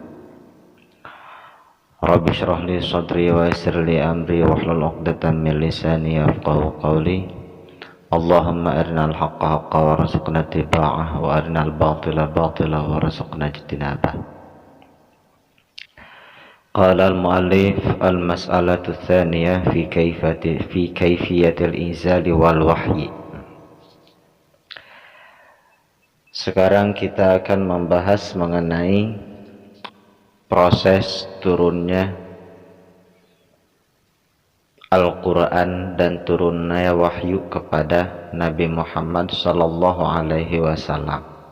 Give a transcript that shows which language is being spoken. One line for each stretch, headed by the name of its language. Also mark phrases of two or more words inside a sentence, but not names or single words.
Arabic: رب اشرح لي صدري ويسر لي أمري واحلل عقدة من لساني يفقهوا قولي. اللهم أرنا الحق حقا وارزقنا اتباعه وأرنا الباطل باطلا وارزقنا اجتنابه. قال المؤلف المسألة الثانية في كيفية الإنزال والوحي.
Indonesian: Sekarang kita akan membahas mengenai proses turunnya Al-Quran dan turunnya wahyu kepada Nabi Muhammad
Arabic: صلى الله عليه وسلم.